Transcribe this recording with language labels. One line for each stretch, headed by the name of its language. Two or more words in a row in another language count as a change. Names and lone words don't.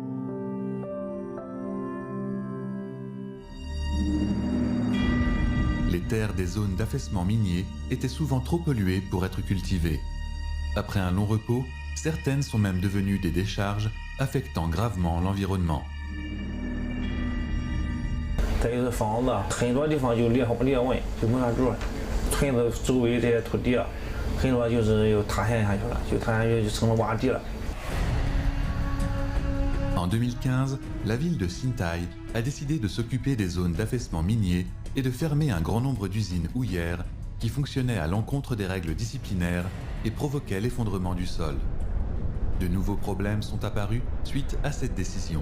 French: Les terres des zones d'affaissement minier étaient souvent trop polluées pour être cultivées. Après un long repos, certaines sont même devenues des décharges, affectant gravement l'environnement.
Chinese: 再就是房子，很多地方就裂纹，就没法住了。村子周围这些土地，很多就是又塌陷下去了，就塌下去就成了洼地了。
French: En 2015, la ville de Xintai a décidé de s'occuper des zones d'affaissement minier et de fermer un grand nombre d'usines houillères qui fonctionnaient à l'encontre des règles disciplinaires et provoquaient l'effondrement du sol. De nouveaux problèmes sont apparus suite à cette décision.